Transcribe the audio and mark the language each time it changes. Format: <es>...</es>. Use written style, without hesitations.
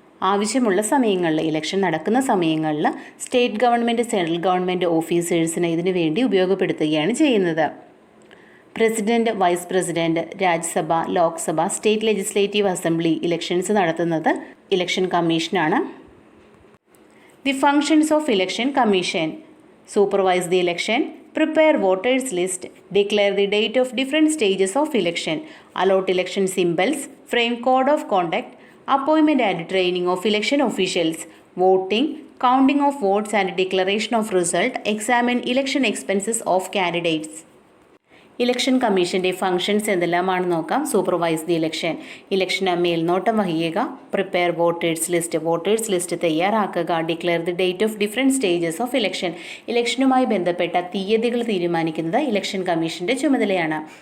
<ml>ആവശ്യമുള്ള സമയങ്ങളിൽ, ഇലക്ഷൻ നടക്കുന്ന സമയങ്ങളിൽ സ്റ്റേറ്റ് ഗവൺമെൻറ്, സെൻട്രൽ ഗവൺമെൻറ് ഓഫീസേഴ്സിനെ ഇതിനു വേണ്ടി ഉപയോഗപ്പെടുത്തുകയാണ് ചെയ്യുന്നത്. President, vice president, Rajya Sabha, Lok Sabha, state legislative assembly elections നടത്തുന്നത് ഇലക്ഷൻ കമ്മീഷനാണ്.</ml> <en>The functions of Election Commission: supervise the election, prepare voters list, declare the date of different stages of election, allot election symbols, frame code of conduct, appointment and training of election officials, voting, counting of votes and declaration of result, examine election expenses of candidates.</en> <ml>Election കമ്മീഷൻ്റെ functions എന്തെല്ലാമാണെന്ന് നോക്കാം.</ml> <en>supervise the election,</en> <ml>ഇലക്ഷന് മേൽനോട്ടം വഹിക്കുക.</ml> <en>prepare voters list,</en> <ml>voters list തയ്യാറാക്കുക.</ml> <en>declare the date of different stages of election,</en> <ml>ഇലക്ഷനുമായി ബന്ധപ്പെട്ട തീയതികൾ തീരുമാനിക്കുന്നത് election കമ്മീഷൻ്റെ ചുമതലയാണ്.</ml>